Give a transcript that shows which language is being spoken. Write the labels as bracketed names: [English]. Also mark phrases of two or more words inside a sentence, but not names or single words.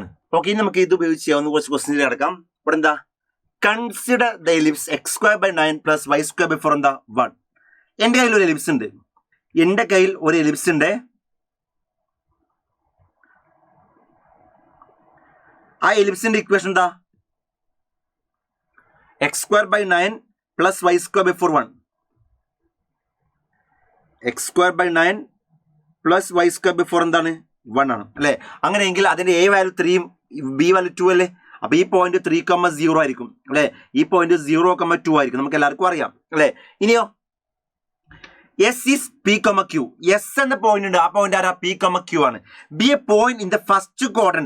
[Malayalam] ഓക്കെ, ഇനി നമുക്ക് ഇത് ഉപയോഗിച്ച് ചെയ്യാവുന്ന കുറച്ച് ക്വസ്റ്റ്യൻസ് കിടക്കാം. ഇവിടെ എന്താ? [English] consider the ellipse [Malayalam] x²/9 + y²/4 എന്താ? 1. എന്റെ കയ്യിൽ ഒരു എലിപ്സ് ഉണ്ട്. ആ എലിപ്സിന്റെ ഇക്വേഷൻ എന്താ? x²/9 + y²/4 1. x²/9 + y²/4 എന്താണ്? 1 ആണ് അല്ലെ. അങ്ങനെയെങ്കിൽ അതിന്റെ a വാല്യൂ 3 b വാല്യൂ 2 അല്ലേ. അപ്പൊ ഈ പോയിന്റ് 3,0 ആയിരിക്കും അല്ലെ. ഈ പോയിന്റ് 0,2 ആയിരിക്കും. നമുക്ക് എല്ലാവർക്കും അറിയാം അല്ലെ. ഇനിയോ [English] S is P, Q. [Malayalam] S എന്ന പോയിന്റ് ഉണ്ട്. ആ പോയിന്റ് ആരാ? P, Q ആണ്. [English] be a point in the first quadrant.